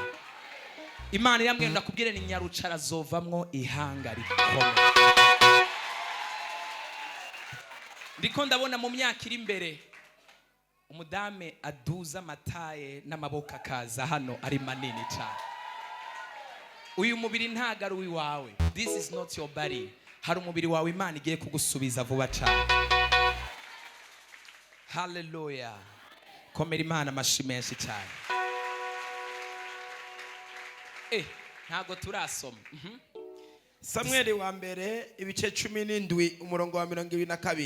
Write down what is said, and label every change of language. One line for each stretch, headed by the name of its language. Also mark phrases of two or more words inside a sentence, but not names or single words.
Kinyarwanda: Imana yambwiye ndakubwire ni nyarucara zovamwo ihanga rikomeye. Ndiko ndabona mu myaka iri imbere umudame aduza amataye n'amaboko akaza hano ari manini cyane. uyu mubiri ntago ari uwawe.
English: This is not your body.
Kinyarwanda: Hari umubiri wawe Imana igiye kugusubiza vuba cyane. Hallelujah. Komera Imana amashyi menshi cyane. Ntago turasoma. Samueli wa mbere ibice 17 umurongo wa 22.